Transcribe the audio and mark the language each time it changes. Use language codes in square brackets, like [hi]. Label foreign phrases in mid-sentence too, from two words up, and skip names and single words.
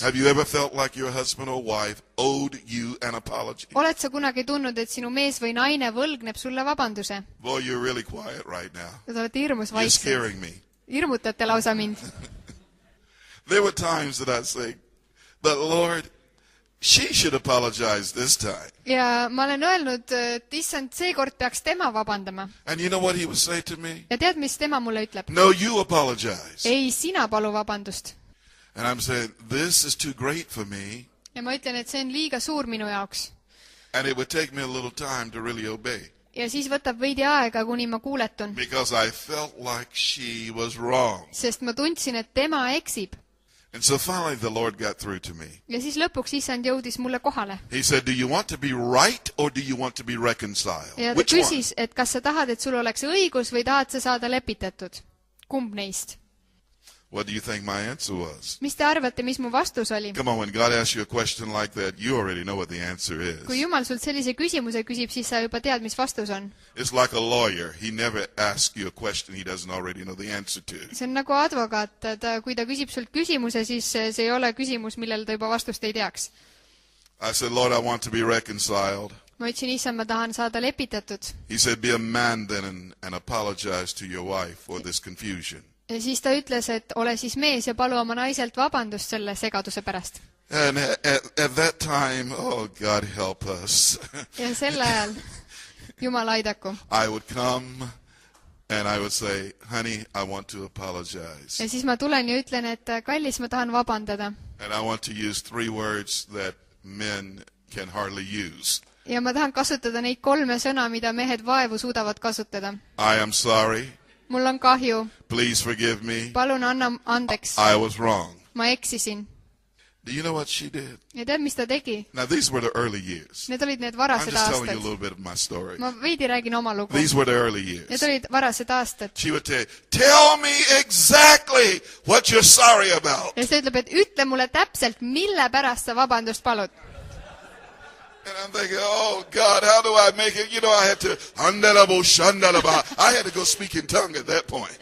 [en] Have you ever felt like your husband or wife owed you an apology? [et] Oled sa kunagi tundnud, et sinu mees või naine võlgneb sulle vabanduse? [en] Boy, you're really quiet right now. [et] Te olete hirmus [en] You're [et] vaiksed. [en] scaring me. [et] Hirmutate lausa mind. [en] There were times that I'd say, but Lord, she should apologize this time. [et] Ja ma olen öelnud, et issand, seekord peaks tema vabandama. [en] And you know what he would say to me? [et] Ja tead, mis tema mulle ütleb? [en] No, you apologize. [et] Ei, sina palu vabandust. [en] And I'm saying, this is too great for me. [et] Ja ma ütlen, et see on liiga suur minu jaoks. [en] And it would take me a little time to really obey. [et] Ja siis võtab veidi aega, kuni ma kuuletun. [en] Because I felt like she was wrong. [et] Sest ma tundsin, et tema eksib. [en] And so finally the Lord got through to me. [et] Ja siis lõpuks issand jõudis mulle kohale. [en] He said, do you want to be right or do you want to be reconciled? [et] Ja ta [en] Which one? [et] küsis, et kas sa tahad, et sul oleks õigus või tahad sa saada lepitatud? Kumb neist? [en] What do you think my answer was? [et] Mis te arvate, mis mu vastus oli? [en] Come on, when God asks you a question like that, you already know what the answer is. [et] Kui Jumal sult sellise küsimuse küsib, siis sa juba tead, mis vastus on. [en] It's like a lawyer. He never asks you a question he doesn't already know the answer to. [et] See on nagu advokaat, kui ta küsib sult küsimuse, siis see ei ole küsimus, millel ta juba vastust ei teaks. [en] I said, Lord, I want to be reconciled. [et] Ma ütlesin, issand, ma tahan saada lepitatud. [en] He said, be a man then and apologize to your wife for this confusion. [et] Ja siis ta ütles, et ole siis mees ja palu oma naiselt vabandust selle segaduse pärast. [en] And at that time, oh, God help us. [et] Ja sel ajal, Jumal aidaku. [en] I would come and I would say, honey, I want to apologize. [et] Ja siis ma tulen ja ütlen, et kallis, ma tahan vabandada. [en] And I want to use 3 words that men can hardly use. [et] Ja ma tahan kasutada neid 3 sõna, mida mehed vaevu suudavad kasutada. [en] I am sorry. [et] Mul on kahju. [en] Please forgive me. [et] Palun anna andeks. [en] I was wrong. [et] Ma eksisin. [en] Do you know what she did? [et] Ja tead, mis ta tegi? [en] Now, these were the early years. [et] Need olid need [en] I'm [et] varased [en] just telling you a [et] aastad. [en] little bit of my story. [et] Ma veidi räägin oma lugu. [en] These were the early years. [et] Need olid varased aastad. [en] She would tell me exactly what you're sorry about. [et] Ja see ütleb, et ütle mulle täpselt, mille pärast sa vabandust palud. [en] And I'm thinking, oh, God, how do I make it? You know, I had to go speak in tongue at that point.